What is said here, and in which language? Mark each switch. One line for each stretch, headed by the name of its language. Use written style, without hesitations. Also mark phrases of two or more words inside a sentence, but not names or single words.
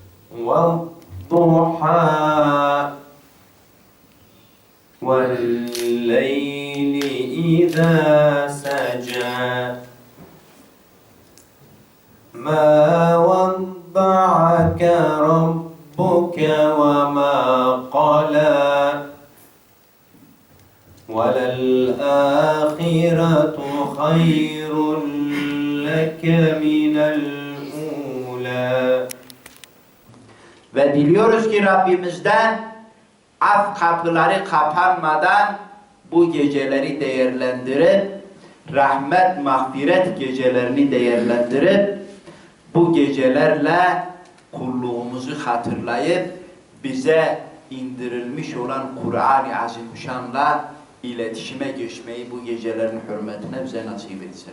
Arabic: والضحى والليل إذا سجى ما ودعك ربك وما قلى وللآخرة خير لك من الأولى.
Turkish: Ve diliyoruz ki Rabbimizden af kapıları kapanmadan bu geceleri değerlendirip, rahmet, mağfiret gecelerini değerlendirip, bu gecelerle kulluğumuzu hatırlayıp, bize indirilmiş olan Kur'an-ı Azimüşşan'la iletişime geçmeyi bu gecelerin hürmetine bize nasip etsin.